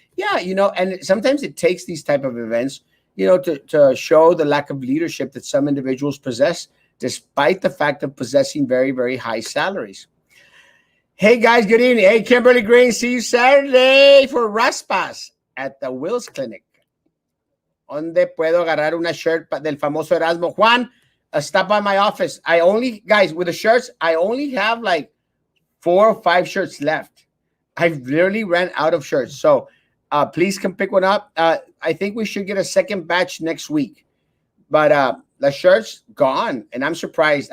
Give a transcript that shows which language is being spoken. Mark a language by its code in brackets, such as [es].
[en] Yeah, and sometimes it takes these type of events, to show the lack of leadership that some individuals possess, despite the fact of possessing very, very high salaries. Hey guys, good evening. Hey, Kimberly Green, see you Saturday for Raspas at the Wills Clinic. [es] ¿Dónde puedo agarrar una shirt del famoso Erasmo? [en] Juan, stop by my office. Guys, with the shirts, I only have like 4 or 5 shirts left. I've literally ran out of shirts. So please come pick one up. I think we should get a second batch next week. But the shirts, gone. And I'm surprised.